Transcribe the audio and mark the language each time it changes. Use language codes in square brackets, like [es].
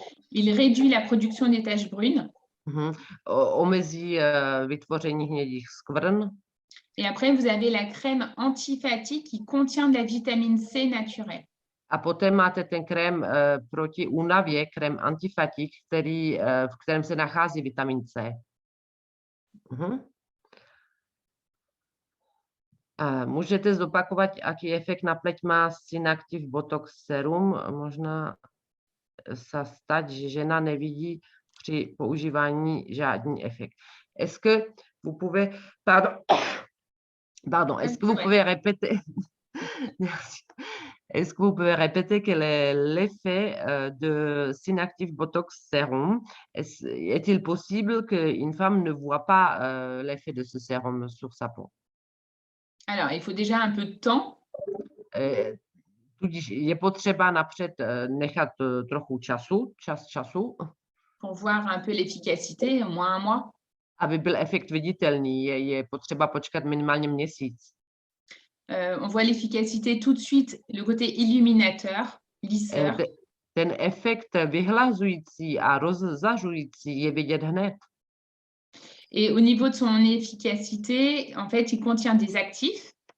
[fr] Il réduit la production des taches brunes. [cs] Omezí vytvoření hnědých skvrn. [fr] Et après, vous avez la crème antifatigue qui contient de la vitamine C naturelle. [cs] A poté máte ten krém proti únavě, krém antifatik, v kterém se nachází vitamin C. Můžete zopakovat, jaký efekt na pleť má Synactiv Botox Serum? Možná se stát, že žena nevidí při používání žádný efekt. [fr] Est-ce que vous pouvez... Pardon, est-ce que vous pouvez répéter... Merci. Est-ce que vous pouvez répéter quel est l'effet de Synactiv Botox Serum? Est-il possible qu'une femme ne voit pas l'effet de ce sérum sur sa peau? Alors, il faut déjà un peu de temps. [cs] Tudíž je potřeba napřed nechat trochu času. [fr] Pour voir un peu l'efficacité, au moins 1 mois. [cs] Aby byl efekt viditelný, je potřeba počkat minimálně měsíc. [fr] On voit l'efficacité tout de suite, le côté illuminateur, lisseur. [cs] Ten efekt vyhlazující a rozzařující je vidět hned. [fr] Et au niveau de son efficacité, en fait, il contient des actifs.